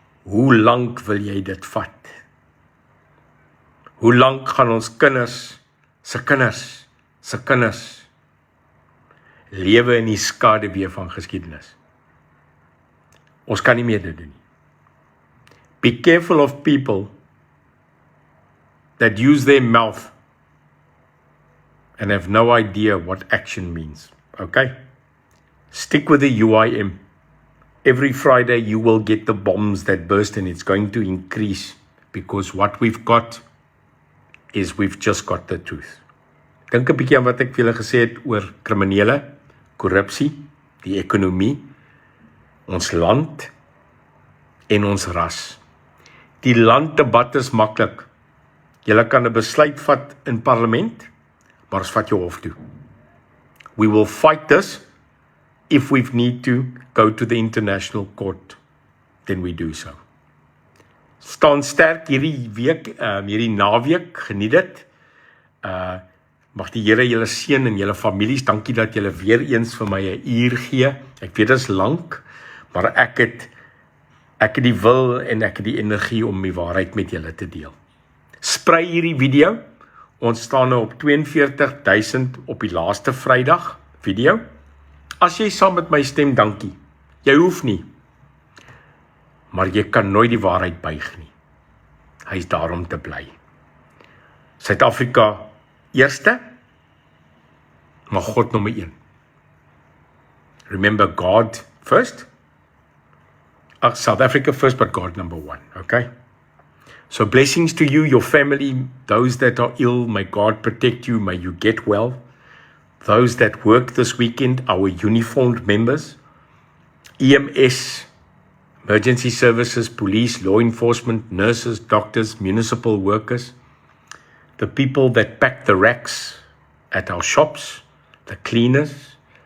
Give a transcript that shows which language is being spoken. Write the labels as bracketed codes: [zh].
[af] Hoe lank wil jy dit vat? Hoe lank gaan ons kinders, se kinders, lewe in die skaduwee van geskiedenis? Ons kan nie meer dit doen nie. [en] Be careful of people that use their mouth and have no idea what action means, okay? Stick with the UIM. Every Friday you will get the bombs that burst and it's going to increase because what we've got is we've just got the truth. [af] Dink 'n bietjie aan wat ek vir julle gesê het oor kriminele, korrupsie, die ekonomie, ons land en ons ras. Die landdebat is maklik. Julle kan 'n besluit vat in parlement, maar ons vat jou hof toe. [en] We will fight this. If we need to go to the international court, then we do so. [af] Staan sterk hierdie week, hierdie naweek, geniet dit. Mag die Here julle seën en julle families. Dankie dat julle weer eens vir my 'n uur gee. Ek weet dit is lank, maar ek het die wil en ek het die energie om die waarheid met julle te deel. Sprei hierdie video. Ons staan nou op 42,000 op die laaste Vrydag video. As jy saam met my stem, dankie. Jy hoef nie. Maar jy kan nooit die waarheid buig nie. Hy is daar om te bly. Suid-Afrika eerste, maar God nommer 1. [en] Remember God first. South Africa first, but God number 1, okay? So blessings to you, your family, those that are ill, may God protect you, may you get well. Those that work this weekend, our uniformed members, EMS, emergency services, police, law enforcement, nurses, doctors, municipal workers, the people that pack the racks at our shops, the cleaners,